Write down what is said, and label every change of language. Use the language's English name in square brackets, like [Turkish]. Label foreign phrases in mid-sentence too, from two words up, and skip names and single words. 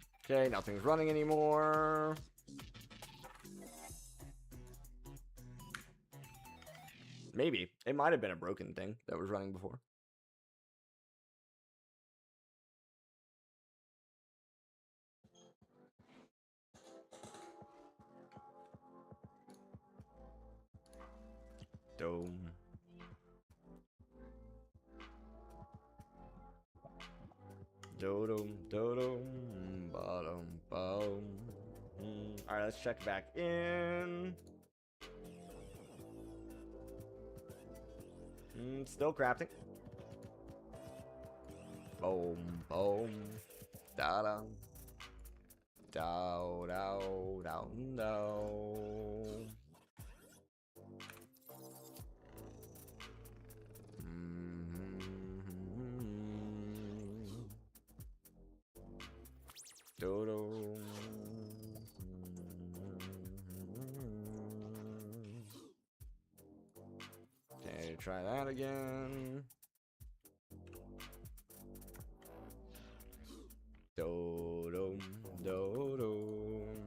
[English] Okay, nothing's running anymore. Maybe. It might have been a broken thing that was running before. Dome. Dodom, dodom, bottom, bottom. Alright, let's check back in. Still crafting. Boom, boom. Da da. Dow, dow, dow, dow. Dodo. Okay, try that again. Dodo, dodo.